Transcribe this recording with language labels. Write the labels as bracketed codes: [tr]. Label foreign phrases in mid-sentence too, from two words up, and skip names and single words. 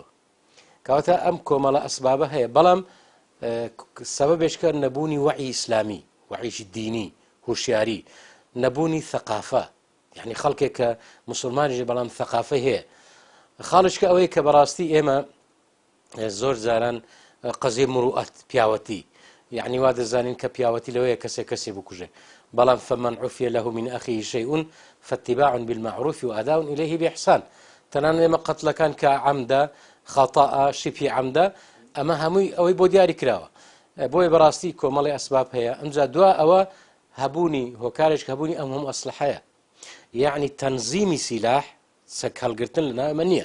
[ckb] کەواتە ئەم کۆمەڵە ئەسبابە هەیە، بەڵام سەبەبێککە نەبوونی وەعی ئیسلامی، وەعیشی دینی، هوشیاری، نەبوونی ثەقافە، یعنی خەڵکێک کە مسلمانیش بەڵام ثەقافەی هەیە. خاڵشکە ئەوەی کە بەڕاستی ئێمە زۆر جاران قەزی مروءەت، پیاوەتی، یعنی وا دەزانین کە پیاوەتی لەوەیە کەسێ بکوژێ، بەڵام [ar] فمن عفي له من أخيه شيء فاتباع بالمعروف وأداء إليه بإحسان. [ckb] تەنانەت ئێمە قەتڵەکان کە عەمدە، خەتەئە، شیبهی عەمدە، ئەمە هەمووی ئەوەی بۆ دیاری کراوە. بۆیە بەڕاستی کۆمەڵی ئەسباب هەیە. ئەمجا دوا ئەوە هەبوونی هۆکارێک هەبوونی ئەم هەموو ئەسلحەیە، یعنی تەنزیمی سیلاح، سەگ هەڵگرتن لە ناو ئەمە نییە.